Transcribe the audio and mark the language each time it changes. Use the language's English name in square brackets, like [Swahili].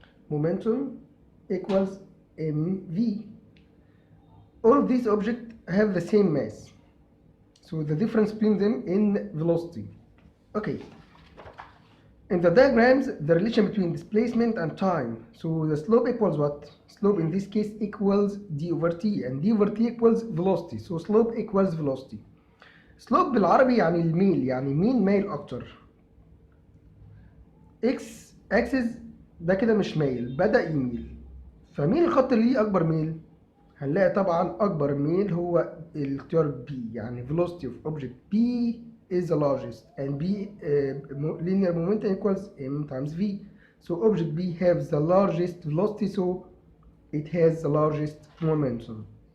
[English] Momentum equals mv. All of these objects have the same mass, so the difference between them in velocity. Okay. In the diagrams, the relation between displacement and time. So the slope equals what? Slope in this case equals d over t, and d over t equals velocity. So slope equals velocity. [Arabic] Slope بالعربي يعني الميل، يعني مين مايل أكتر. x axis ده كده مش مايل، بدأ يميل. فمين الخط اللي ليه أكبر ميل؟ هنلاقي طبعا أكبر ميل هو الاختيار B، يعني [English] velocity of object B is the largest, and B linear momentum equals m times v. So object B has the largest velocity, so it has the largest momentum.